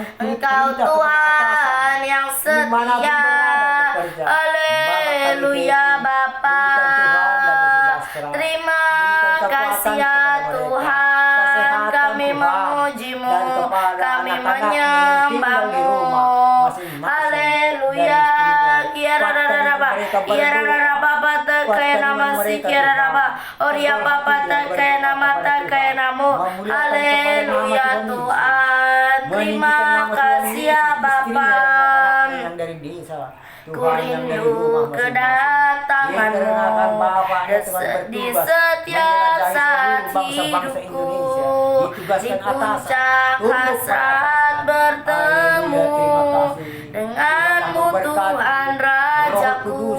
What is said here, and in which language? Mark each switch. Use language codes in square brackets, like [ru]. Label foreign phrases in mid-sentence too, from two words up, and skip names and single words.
[id] Engkau Tuhan yang setia. Haleluya Bapa. Terima kasih ya Tuhan, kami memuji-Mu, kami menyembah-Mu. Haleluya. Kiara Bapa tekaya nama si Kiara Bapa. Oria Bapa tekaya nama tekaya namu. Haleluya Tuhan. Terima kasih ya Bapa. Yang dari desa, Ku rindu kedatangan-Mu di setiap saat hidupku. Di puncak hasrat bertemu dengan-Mu Tuhan Rajaku.